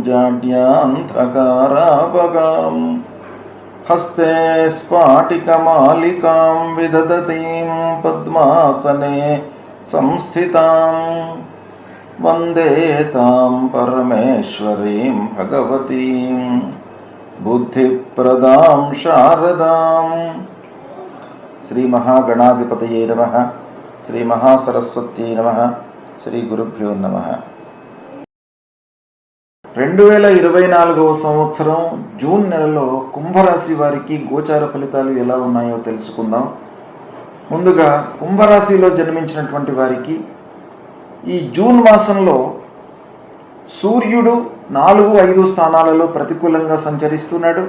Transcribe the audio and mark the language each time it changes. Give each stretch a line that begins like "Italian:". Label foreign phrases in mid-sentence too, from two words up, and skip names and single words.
Sanskrit: जाड्यान्धकारापगां हस्ते स्फाटिकमालिकां विदधतीं पद्मासने संस्थितां वन्दे तां परमेश्वरीं भगवतीं बुद्धिप्रदां शारदां। श्री महागणाधिपतये नमः। श्री महासरस्वत्यै नमः। श्री गुरुभ्यो नमः।
Telugu: 2024వ సంవత్సరం జూన్ నెలలో కుంభరాశి వారికి గోచార ఫలితాలు ఎలా ఉన్నాయో తెలుసుకుందాం. ముందుగా కుంభరాశిలో జన్మించినటువంటి వారికి ఈ జూన్ మాసంలో సూర్యుడు 4-5 స్థానాలలో ప్రతికూలంగా సంచరిస్తున్నాడు.